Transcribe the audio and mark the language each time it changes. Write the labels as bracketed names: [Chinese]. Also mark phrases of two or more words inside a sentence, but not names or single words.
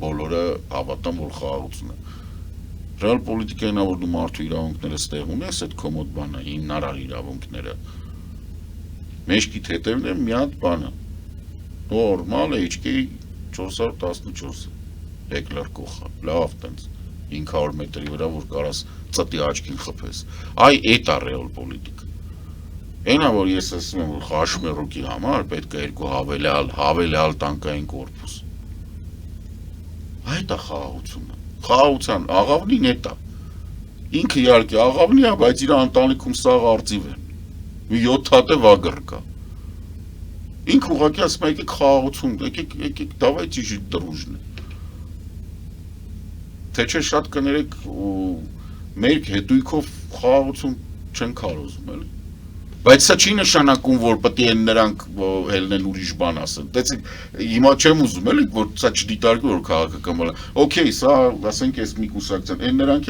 [Armenian] բոլորը հավատան, որ խաղաղություն է։ Ռեալ պոլիտիկային է, որ դու մարդու իրավունքները ստեղ ունես, այդ քո մոտ բան է, հիմնարար իրավունքները։ Մեջքիդ հետևն է մի հատ բանը։ Նորմալ HK 414 հեկլար կողա, լավ տենց 500 մետրի վրա, որ կարաս ծտի աչքին խփես։ Այ էդ է ռեալ պոլիտիկը։ Այնա, որ ես ասում եմ, որ Խաշմերոկի համար պետք է 2 հավելյալ տանկային կորպուս։ Այդ է խաղաղությունը։ Խաղաղության աղավնին էդ է։ Ինքը իհարկե աղավնի է, բայց իր ընտանիքում սաղ արծիվ են։ Մի 7 հատ վագր կա։ Ինքը ուղղակի ասում է, եկեք խաղաղություն, եկեք [Russian] давайте жить дружно։ [Armenian] Թե չէ շատ կներեք մեր հետույքով խաղաղություն չեն կարողում, էլի։ Բայց սա չի նշանակում, որ պետք է նրանք ելնեն ուրիշ բան ասեն։ Տեսեք, հիմա չեմ ուզում էլի, որ սա չդիտարկվի, որ քաղաքական բան։ Okay, սա, ասենք, էս մի կուսակցության։ Այն նրանք